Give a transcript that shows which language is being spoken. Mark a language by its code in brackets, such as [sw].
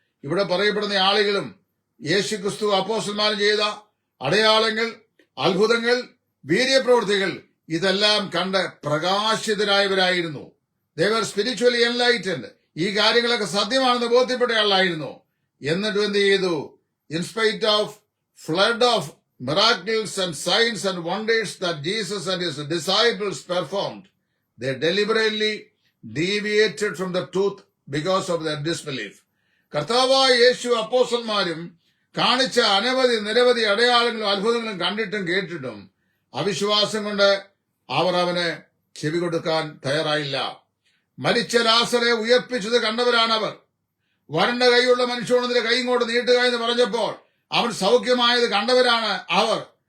[ml] ഇവിടെ പറയപ്പെടുന്ന ആളുകളും യേശു ക്രിസ്തു അപ്പോസ്തലന്മാരും ചെയ്ത അടയാളങ്ങൾ, അത്ഭുതങ്ങൾ, വീര്യപ്രവൃത്തികൾ ഇതെല്ലാം കണ്ട് പ്രകാശിതരായവരായിരുന്നു. [en] They were spiritually enlightened. [ml] ഈ കാര്യങ്ങളൊക്കെ സത്യമാണെന്ന് ബോധ്യപ്പെട്ട ആളായിരുന്നു. എന്നിട്ട് എന്ത് ചെയ്തു? [en] In spite of flood of miracles and signs and wonders that Jesus and his disciples performed, they deliberately deviated from the truth because of their disbelief. [ml] കർത്താവായ യേശു അപ്പോസ്തലന്മാരും കാണിച്ച നിരവധി അടയാളങ്ങളും അത്ഭുതങ്ങളും കണ്ടിട്ടും കേട്ടിട്ടും അവിശ്വാസം കൊണ്ട് അവർ അവന് ചെവി കൊടുക്കാൻ തയ്യാറായില്ല. മരിച്ച ലാസറെ ഉയർപ്പിച്ചത് കണ്ടവരാണ് അവർ. വരണ്ട കൈയുള്ള മനുഷ്യനോട് കൈ ഇങ്ങോട്ട് നീട്ടുക എന്ന് പറഞ്ഞപ്പോൾ അവൻ സൗഖ്യമായത് കണ്ടവരാണ് അവർ.